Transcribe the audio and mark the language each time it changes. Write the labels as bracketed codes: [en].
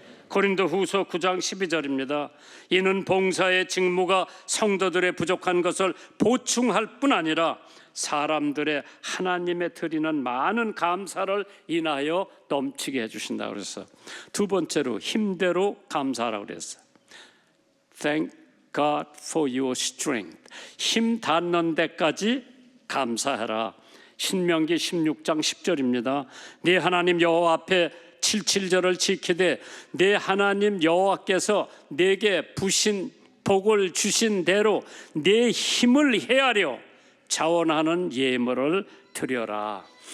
[ko] 고린도후서 9장 12절입니다. 이는 봉사의 직무가 성도들의 부족한 것을 보충할 뿐 아니라 사람들의 하나님에 드리는 많은 감사를 인하여 넘치게 해주신다 그래서 두 번째로 힘대로 감사하라고 그랬어요. [en] Thank God for your strength. [ko] 힘 닿는 데까지 감사해라. 신명기 16장 10절입니다. 네 하나님 여호와 앞에 77절을 지키되 내 하나님 여호와께서 내게 부신 복을 주신 대로 내 힘을 헤아려 자원하는 예물을 드려라.